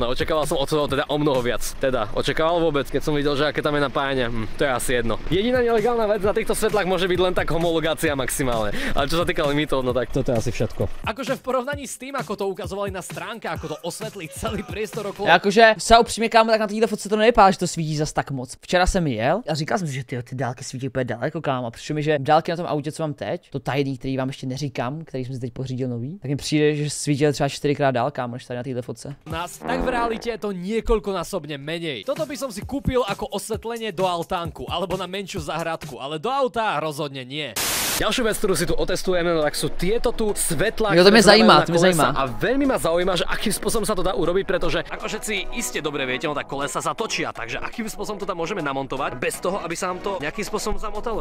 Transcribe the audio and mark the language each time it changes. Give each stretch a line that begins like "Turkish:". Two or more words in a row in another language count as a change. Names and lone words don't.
Slovak: Očakával som od toho teda o mnoho viac. Teda, očakával vôbec, keď som videl, že aké tam je napájanie. To je asi jedno. Jediná nelegálna vec na týchto svetlách môže byť len tak homologácia maximálne. Ale čo sa týka limitov, no tak toto je asi všetko. Akože v porovnaní s tým, ako to ukazovali na stránke, ako to osvetlí celý priestor okolo.
Czech: Jakože se upřímně, kámo, tak na této fotce to nevypadá, že to svítí zas tak moc. Včera jsem jel a říkal jsem si, že ty dálky svítí úplně daleko, kámo. Přišlo mi, že dálky na tom autě, co mám teď, to tajný, který vám ještě neříkám, který jsem si teď pořídil nový, tak mi přijde, že svítil třeba 4krát dál, kámo, než tady na této fotce.
Slovak: Tak v realite je to niekoľkonásobne menej. Toto by som si kúpil ako osvetlenie do altánku alebo na menšiu záhradku, ale do auta rozhodne nie. Ďalšiu vec, ktorú si tu otestujeme, no tak sú tieto tu svetlá,
Czech: jo, to mě zajímá,
Slovak: a veľmi ma zaujíma, že akým spôsobom sa to dá urobiť, pretože ako všetci iste dobre viete, no tak kolesa sa točia, takže akým spôsobom to tam môžeme namontovať bez toho, aby sa nám to nejakým spôsobom zamotalo.